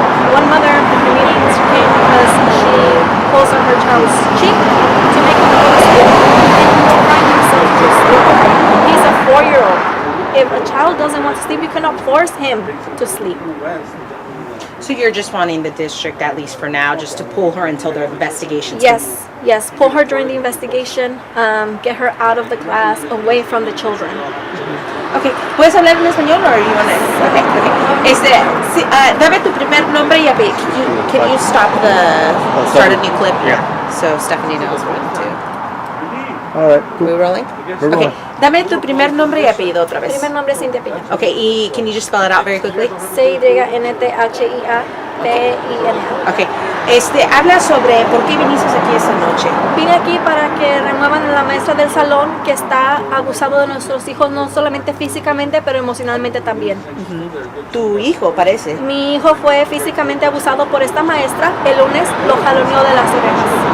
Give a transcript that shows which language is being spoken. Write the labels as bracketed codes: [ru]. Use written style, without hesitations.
[en] One mother in the meetings came because she pulls on her child's cheek to make him go to school and he's trying himself to sleep. He's a 4-year-old. If a child doesn't want to sleep, you cannot force him to sleep. So you're just wanting the district, at least for now, just to pull her until the investigation's Yes, yes. Pull her during the investigation. Get her out of the class, away from the children. [es] Okay, ¿puedes hablar en español [en] or you want to? [es] Okay, okay. Sí, dame tu primer nombre y apellido. [en] Can you start a new clip? Yeah. So Stephanie knows what to do. All right, Are we rolling? We're Okay, rolling. [es] dame tu primer nombre y apellido otra vez. Primer nombre es Cintia Piña. [en] Okay, y can you just spell it out very quickly? C-Y-N-T-H-I-A-P-I-N-A. [es] Okay, habla sobre por qué viniste aquí esta noche. Vine aquí para que remuevan a la maestra del salón que está abusando de nuestros hijos, no solamente físicamente, pero emocionalmente también. Tu hijo, parece. Mi hijo fue físicamente abusado por esta maestra. El lunes lo jaloneó de las orejas.